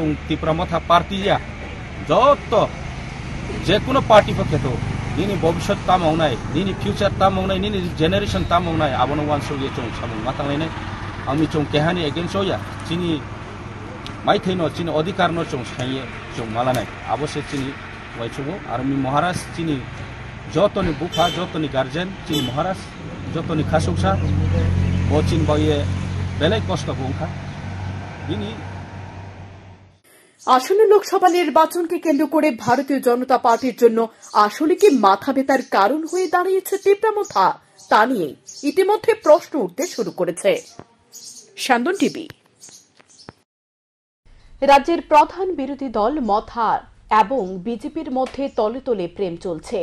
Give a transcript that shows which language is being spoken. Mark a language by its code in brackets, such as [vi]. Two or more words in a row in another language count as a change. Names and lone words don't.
[trp] तिप्रामथा पार्टीया जत जेकुनो पार्टी पक्षेतो निनि भविष्यत तामावनाय निनि फ्यूचर तामावनाय निनि जेनेरेशन तामावनाय आबनो वानसुगे जों सामु मातांलायनाय आंनि जों केहानि एगेन्स्ट होया चिनि माइथैनो चिनि अधिकारनो जों साइये जों मालानाय अवश्य चिनि वाइचुगो आरो मि महाराज चिनि जतनि बुफा जतनि गार्जेन चिनि महाराज जतनि खासौसा ओ चिन बये बेलाय कष्ट बुंखा बिनि। [bn] আসন্ন লোকসভা নির্বাচনকে কেন্দ্র করে ভারতীয় জনতা পার্টির জন্য আসলে কি মাথা ব্যথার কারণ হয়ে দাঁড়িয়েছে তিপ্রামথা, তা নিয়ে ইতিমধ্যে প্রশ্ন উঠতে শুরু করেছে। স্যান্দন টিভি। রাজ্যের প্রধান বিরোধী দল মথা এবং বিজেপির মধ্যে তলে তলে প্রেম চলছে।